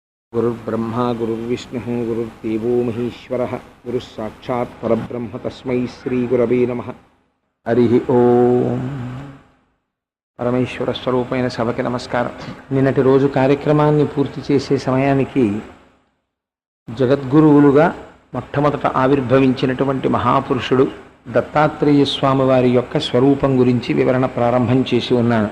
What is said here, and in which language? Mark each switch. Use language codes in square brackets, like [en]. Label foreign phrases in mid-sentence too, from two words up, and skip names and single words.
[sa] गुरुर्ब्रह्मा गुरुर्विष्णुः गुरुर्देवो महेश्वरः गुरुः साक्षात् परब्रह्म तस्मै श्रीगुरवे नमः। हरि ओम। [te] పరమేశ్వర స్వరూపమైన సభకి నమస్కారం. నిన్నటి రోజు కార్యక్రమాన్ని పూర్తి చేసే సమయానికి జగద్గురువులుగా మొట్టమొదట ఆవిర్భవించినటువంటి మహాపురుషుడు దత్తాత్రేయ స్వామి వారి యొక్క స్వరూపం గురించి వివరణ ప్రారంభం చేసి ఉన్నాను.